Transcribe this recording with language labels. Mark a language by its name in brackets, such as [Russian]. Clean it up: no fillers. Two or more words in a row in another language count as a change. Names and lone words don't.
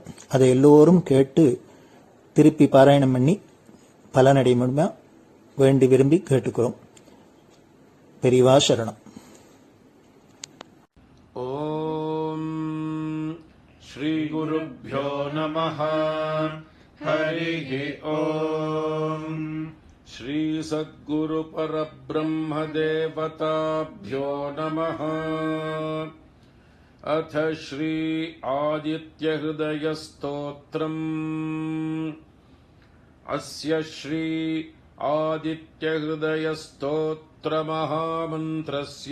[Tamil] அதை எல்லோரும் கேட்டு திருப்பி பாராயணம் பண்ணி பலனடைய முடியுமா வேண்டி விரும்பி கேட்டுக்கிறோம். பெரியவா சரணம். [Sanskrit] ॐ श्री गुरुभ्यो नमः. हरिः ॐ. ஸ்ரீ सद्गुरु परब्रह्म देवताभ्यो नमः। अथ श्री आदित्य हृदय स्तोत्रम्। अस्य श्री आदित्य हृदय स्तोत्र महामन्त्रस्य